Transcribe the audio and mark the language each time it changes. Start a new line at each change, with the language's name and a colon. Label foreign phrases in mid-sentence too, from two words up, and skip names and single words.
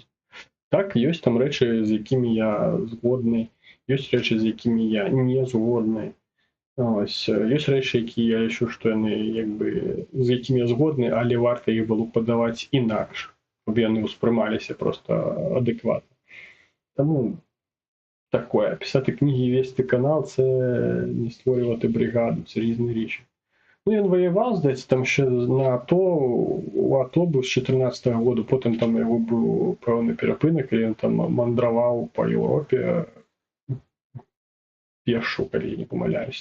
Belarusian: Так, ёсць там рэчы, з якімі я згодны, ёсць рэчы, з якімі я не згодны. Ёсць рэчы, якія я лічу, што яны, з якімі я згодны, але варта іх было падаваць інакш, каб яны ўспрымаліся проста адэкватна. Таму такое.
Ukrainian: Писати книги, вести канал – це не створювати бригаду, це різні речі. Він воював, здається, там ще на АТО, у АТО був з 14-го року, потім там його був певний перепинок, і він там мандравав по Європі пешу, коли я не помиляюсь.